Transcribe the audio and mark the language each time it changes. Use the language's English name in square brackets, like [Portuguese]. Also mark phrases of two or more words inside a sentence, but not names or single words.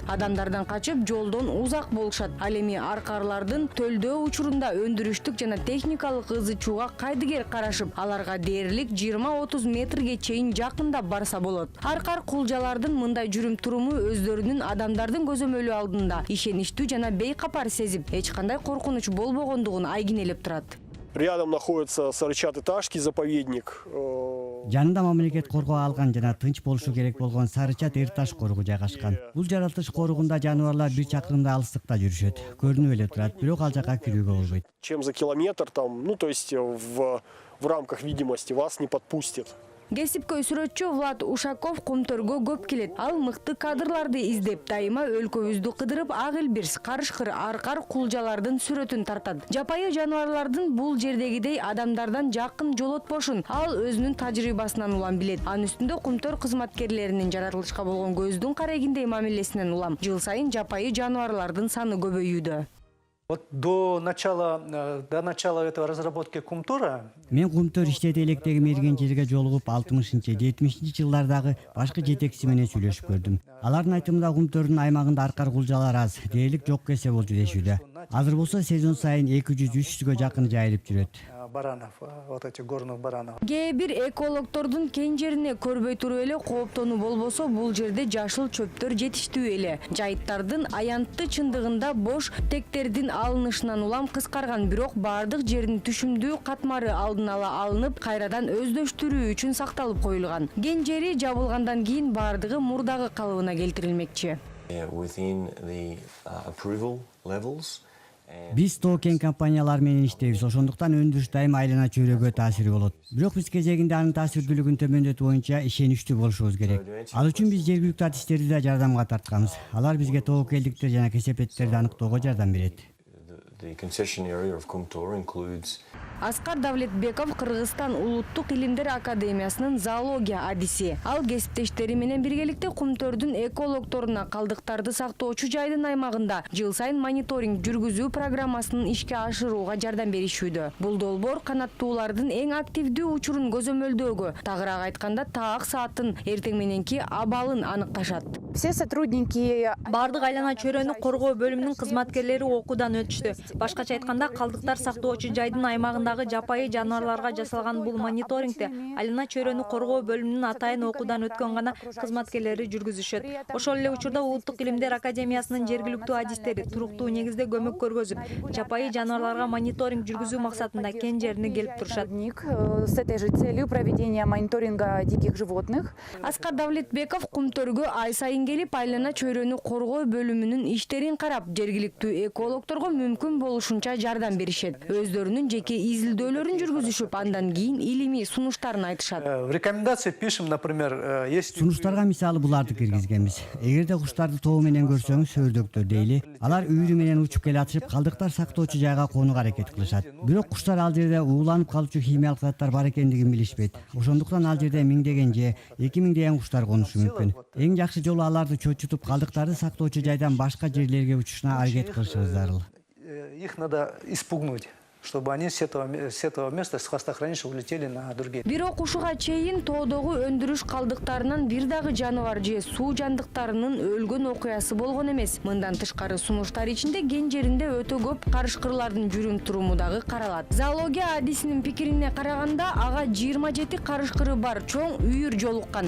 [Kyrgyz] Адамдардан качып жолдон узак болушат. Ал эми аркарлардын төлдөө учурунда өндүрүштүк жана техникалык ызычууга кайдыгер карашып, аларга дээрлик 20-30 метрге чейин жакындап барса болот. Аркар кулжалардын мындай жүрүм-туруму өздөрүнүн адамдардын көзөмөлү алдында ишеничтүү жана бейкапар сезип, эч кандай коркунуч болбогондугун айгинелеп турат. [Russian] Рядом находится Сарычат-Иташский заповедник. [Kyrgyz] Жанында мамлекет коргоо алган жана тынч болушу керек болгон Сарычат-Эрташ коругу жайгашкан. Бул жаратылыш коругунда жаныбарлар 1 чакырымдай алыстыкта жүрүшөт. Көрүнүп эле турат, бирок ал жака кирүүгө болбойт. [Russian] Чем за километр там, ну то есть в рамках видимости вас не подпустит. [Kyrgyz] Кесипкөй сүрөтчү Влад Ушаков Кумтөргө көп келет. Ал мыкты кадрларды издеп, дайыма өлкөбүздү кыдырып, ак элбирс, карышкыр, аркар кулжалардын сүрөтүн тартат. Жапайы жаныбарлардын бул жердегидей адамдардан жакын жолотпошун ал өзүнүн тажрыйбасынан улам билет. Анын үстүндө Кумтөр кызматкерлеринин жаратылышка болгон көздүн карегиндей мамилесинен улам. Жыл сайын жапайы жаныбарлардын саны көбөйүүдө. [Russian] Вот до начала этого разработки Кумтора... [Kyrgyz] Мен Кумтөр иштете электеги мергенчиликке жолугуп 60-70 жылдардагы башкы жетекчиси менен сүйлөшүп көрдүм. Алардын айтымында Кумтөрдүн аймагында аркар кулжалар аз, дээрлик жок кесе болчу дешүүдө. Азыр болсо сезон сайын 200-300гө жакын жайылып жүрөт. [Russian] Баранов, вот этих горных баранов. [Kyrgyz] Кээ бир экологдордун кен жерине көрбөй туруп эле кооптонуу болбосо, бул жерде жашыл чөптөр жетиштүү эле. Жайыттардын аянтты чындыгында бош тектердин алынышынан улам кыскарган, бирок баардык жердин түшүмдүү катмары алдын ала алынып, кайрадан өздөштүрүү үчүн сакталып коюлган. Кен жери жабылгандан кийин баардыгы мурдагы калыбына келтирилмекчи. [English] Within the approval levels. [Kyrgyz] Биз тоо-кен компаниялар менен иштейбиз, ошондуктан өндүрүш дайыма айлана чөйрөгө таасири болот. Бирок биз кезегинде анын таасирдүүлүгүн төмөндөтүү боюнча ишеничтүү болушубуз керек. Ал үчүн биз жергиликтүү артисттерди да жардамга тартканбыз. Алар бизге тобокелдиктер жана кесепеттерди аныктоого жардам берет. [English] The concession area of Kumtor includes [Kyrgyz] Аскар Давлетбеков Кыргызстан Улуттук илимдер академиясынын зоология адиси. Ал кесиптештери менен биргеликте Кумтөрдүн экологторуна калдыктарды сактоочу жайдын аймагында жыл сайын мониторинг жүргүзүү программасын ишке ашырууга жардам беришүүдө. Бул долбоор канаттуулардын эң активдүү учурун көзөмөлдөөгө, тагыраак айтканда таак сааттын эртең мененки абалын аныкташат. [Russian] Все сотрудники [Kyrgyz] бардык айлана чөйрөнү коргоо бөлүмүнүн кызматкерлери окуудан өтүштү. Башкача айтканда, калдыктар сактоочу жайдын аймагындагы жапайы жаныбарларга жасалган бул мониторингде айлана чөйрөнү коргоо бөлүмүнүн атайын окуудан өткөн гана кызматкерлери жүргүзүшөт. Ошол эле учурда Улуттук илимдер академиясынын жергиликтүү адистери туруктуу негизде көмөк көргөзүп, жапайы жаныбарларга мониторинг жүргүзүү максатында кен жерине келип турушат. [Russian] С этой же целью проведения мониторинга диких животных. [Kyrgyz] Аскар Давлетбеков Кумтөргө ай сайын келип, айлана чөйрөнү коргоо бөлүмүнүн иштерин карап, жергиликтүү экологторго мүмкүн мүмкүн болушунча жардам беришет. Өздөрүнүн жеке изилдөөлөрүн жүргүзүшүп, андан кийин илимий сунуштарын айтышат. [Russian] В рекомендации пишем, например, есть... [Kyrgyz] Сунуштарга мисалы буларды киргизгенбиз. Эгерде куштарды тобу менен көрсөңүз, сөөрдөктөр дейли, алар үйүрү менен учуп келатышып, калдыктар сактоочу жайга коонуга аракет кылышат. Бирок куштар ал жерде ууланып калуучу химиялык заттар бар экендигин билишпейт. Ошондуктан ал жерде миңдеген же 2000 куштар конушу мүмкүн. Эң жакшы жолу аларды чочутуп, калдыктарды сактоочу жайдан башка жерлерге учушуна аракет кылышыбыз зарыл. [Russian] Их надо испугнуть, чтобы они с этого места, с хвостохранилища улетели на другие. [Kyrgyz] Бирок ушуга чейин тоодогу өндүрүш калдыктарынан бир дагы жаныбар же суу жандыктарынын өлгөн окуясы болгон эмес. Мындан тышкары сунуштар ичинде кен жеринде өтө көп карышкырлардын жүрүм туруму дагы каралат. Зоология адисинин пикирине караганда, ага 27 карышкыры бар чоң үйүр жолуккан.